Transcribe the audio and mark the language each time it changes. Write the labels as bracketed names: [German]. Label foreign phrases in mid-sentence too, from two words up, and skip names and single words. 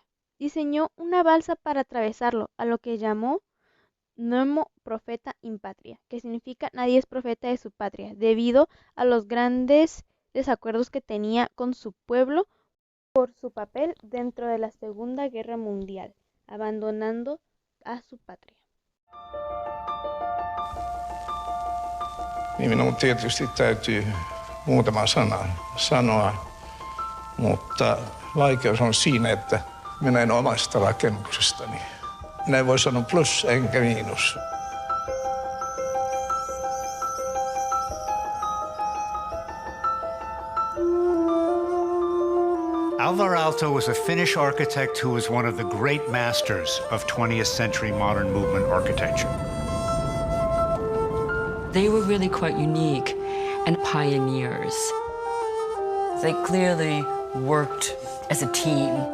[Spanish] Diseñó una balsa para atravesarlo, a lo que llamó Nemo Profeta in Patria, que significa nadie es profeta de su patria, debido a los grandes desacuerdos que tenía con su pueblo por su papel dentro de la Segunda Guerra Mundial, abandonando a su patria. [Finnish] Minun tietysti täytyy muutama sana sanoa, mutta vaikeus on siinä, että minä en omasta rakennuksestani. Minä en voi sanoa plus enkä miinus. [English] Alvar Aalto was a Finnish architect who was one of the great masters of 20th century modern movement architecture. They were really quite unique and pioneers. They clearly worked as a team.